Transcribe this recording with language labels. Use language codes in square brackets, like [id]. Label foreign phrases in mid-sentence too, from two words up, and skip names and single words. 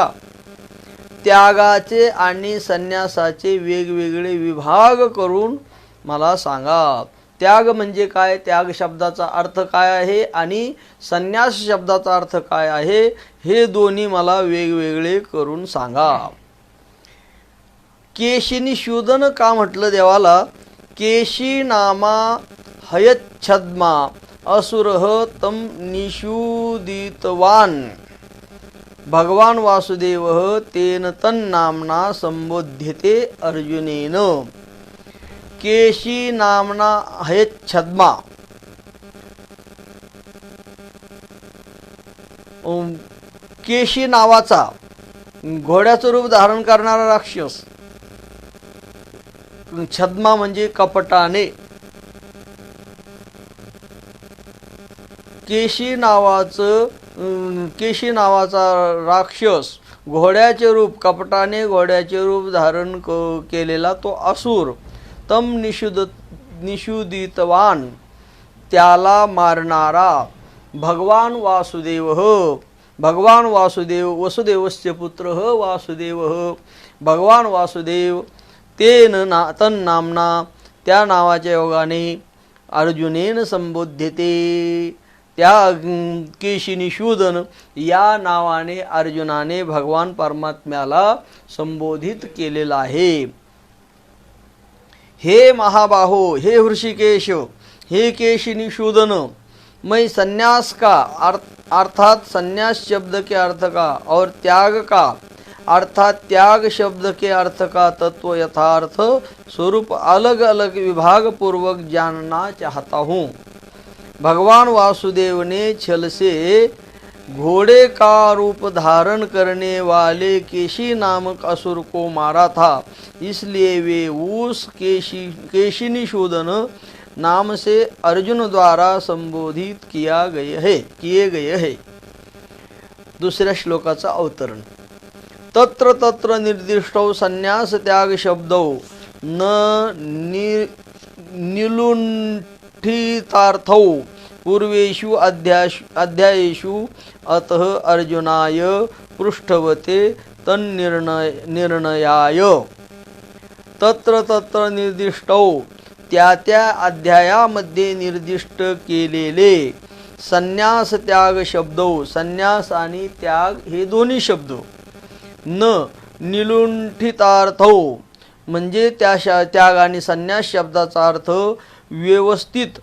[mr] त्यागाचे आणि संन्यासाचे वेगवेगळे विभाग करून मला सांगा. त्याग म्हणजे काय, त्याग शब्दाचा अर्थ काय आहे आणि संन्यास शब्दाचा अर्थ काय आहे, हे दोन्ही मला वेगवेगळे करून सांगा. केशिनिषूदन का म्हटलं देवाला? [sa] केशी नामा हयच्छद्मा असुरः तम निषूदितवान, भगवान वासुदेवः तेन तन्नाम्ना संबोध्यते अर्जुनेन. केशी नामना हयच्छद्मा, [mr] केशी नावाचा घोड्याचं रूप धारण करणारा राक्षस. छद्मा म्हणजे कपटाने. केशी नावाचा राक्षस, घोड्याचे रूप, कपटाने घोड्याचे रूप धारण केलेला तो असुर. [sa] तम निषूदितवान, [mr] त्याला मारणारा. [sa] भगवान वासुदेव, भगवान वासुदेव, वसुदेवस्य पुत्र वासुदेव, भगवान वासुदेव. तेन तन्नाम्ना, [mr] त्या नावाच्या योगाने, [sa] अर्जुनेन संबोध्यते, [mr] त्या केशिनिषूदन या नावाने अर्जुनाने भगवान परमात्म्याला संबोधित केलेला आहे. [sa] हे महाबाहो, हे हृषिकेश, हे केशिनिषूदन, [hi] मैं संन्यास का अर्थात संन्यास शब्द के अर्थ का और त्याग का अर्थात त्याग शब्द के अर्थ का तत्व यथार्थ स्वरूप अलग अलग विभाग पूर्वक जानना चाहता हूँ. भगवान वासुदेव ने छल से घोड़े का रूप धारण करने वाले केशी नामक असुर को मारा था, इसलिए वे उस केशिनिषूदन नाम से अर्जुन द्वारा संबोधित किए गए है. [mr] दुसऱ्या श्लोकाचा अवतरण. [sa] तत्र तत्र निर्दिष्टौ संन्यास त्याग शब्दौ न निलुण्ठितार्थौ पूर्वेषु अध्यायेषु अतः अर्जुनाय पृष्ठवते निर्णयाय तत्र तत्र निर्दिष्टौ त्या [mr] त्या अध्यायामध्ये निर्दिष्ट केलेले संन्यास त्याग शब्दो, संन्यास आणि त्याग हे दोन्ही शब्द [sa] न निलुंठितार्थो [mr] म्हणजे त्या त्याग आणि संन्यास शब्दाचा अर्थ व्यवस्थित